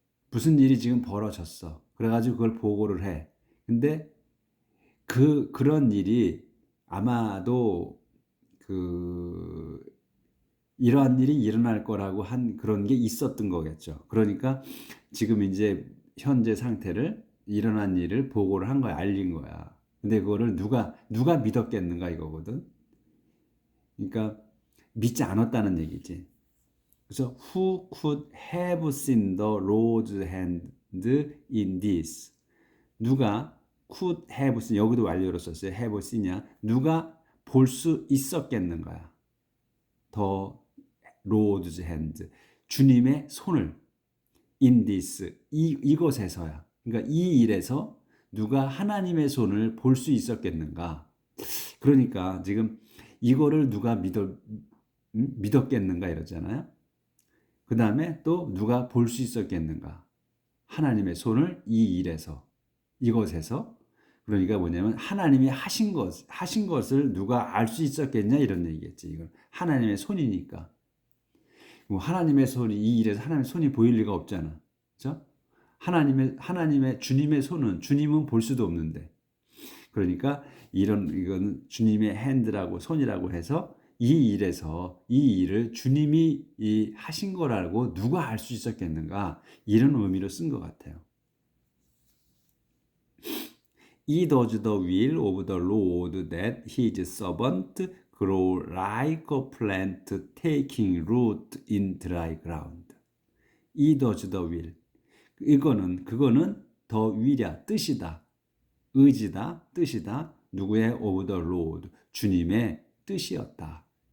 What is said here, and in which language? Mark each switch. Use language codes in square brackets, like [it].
[ko] 무슨 일이 지금 벌어졌어. 그래가지고 그걸 보고를 해. 근데 그런 일이 아마도 그 이러한 일이 일어날 거라고 한 그런 게 있었던 거겠죠. 그러니까 지금 이제 현재 상태를 일어난 일을 보고를 한 거야, 알린 거야. 근데 그거를 누가 믿었겠는가 이거거든. 그러니까 믿지 않았다는 얘기지. 그래서 [en] who could have seen the Lord's hand in this? [ko] 누가 [en] could have seen, [ko] 여기도 완료로 썼어요. [en] have seen이야. [ko] 누가 볼 수 있었겠는가야. 더 [en] Lord's hand. [ko] 주님의 손을 [en] in this. [ko] 이것에서야. 그러니까 이 일에서 누가 하나님의 손을 볼 수 있었겠는가. 그러니까 지금 이거를 누가 믿었겠는가 이러잖아요. 그 다음에 또 누가 볼 수 있었겠는가. 하나님의 손을 이 일에서, 이것에서. 그러니까 뭐냐면 하나님이 하신 것을 누가 알 수 있었겠냐 이런 얘기겠지. 이건 하나님의 손이니까. 뭐 하나님의 손이 이 일에서 하나님의 손이 보일 리가 없잖아. 그렇죠? 하나님의 주님의 손은 주님은 볼 수도 없는데. 그러니까 이건 주님의 핸드라고 손이라고 해서 이 일에서 이 일을 주님이 하신 거라고 누가 알 수 있었겠는가 이런 의미로 쓴 것 같아요. [en] He does the will of the Lord that his servant grow like a plant taking root in dry ground. He does the will. [ko] 그거는 더 will이야, 뜻이다, 의지다, 뜻이다. 누구의 [en] of the Lord, [ko] 주님의 뜻이었다.